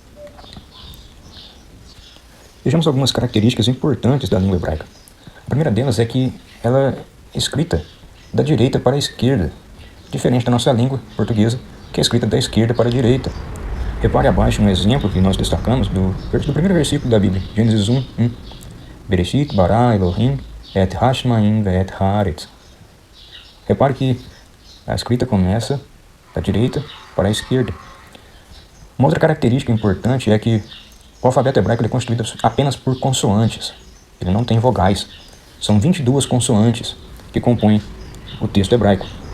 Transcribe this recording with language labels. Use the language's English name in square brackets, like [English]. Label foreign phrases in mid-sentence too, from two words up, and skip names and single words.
[Portuguese] Vejamos algumas características importantes da língua hebraica. A primeira delas é que ela é escrita da direita para a esquerda, diferente da nossa língua portuguesa, que é escrita da esquerda para a direita. Repare abaixo no exemplo que nós destacamos do primeiro versículo da Bíblia, Gênesis 1:1. [Hebrew] בראשית ברא אלהים את השמים ואת הארץ. [Portuguese] Repare que a escrita começa da direita para a esquerda. Uma outra característica importante é que o alfabeto hebraico é construído apenas por consoantes. Ele não tem vogais. São 22 consoantes que compõem o texto hebraico.